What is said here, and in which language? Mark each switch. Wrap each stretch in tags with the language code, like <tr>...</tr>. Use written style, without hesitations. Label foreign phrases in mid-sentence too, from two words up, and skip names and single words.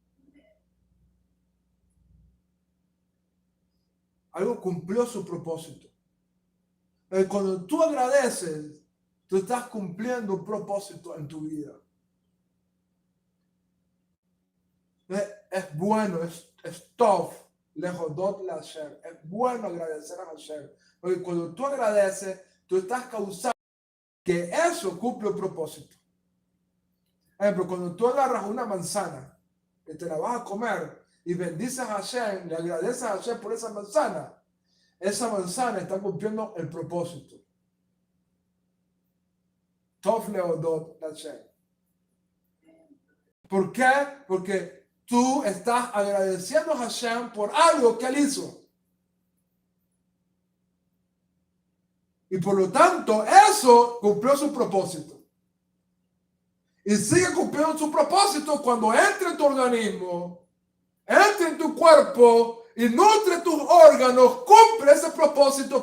<es>Algo cumplió su propósito. Cuando tú agradeces, tú estás cumpliendo un propósito en tu vida. Es bueno, es tov,</es> <he>להודות להשם.</he> <es>Es bueno agradecer a Hashem. Porque cuando tú agradeces, tú estás causando que eso cumple un propósito. Por ejemplo, cuando tú agarras una manzana que te la vas a comer y bendices a Hashem, le agradeces a Hashem por esa manzana está cumpliendo el propósito.</es> <he>טוב להודות השם.</he> <es>¿Por qué? Porque tú estás agradeciendo a Hashem por algo que él hizo. Y por lo tanto, eso cumplió su propósito. Y sigue cumpliendo su propósito cuando entre en tu organismo, entre en tu cuerpo y nutre tus órganos, cumple ese propósito.</es>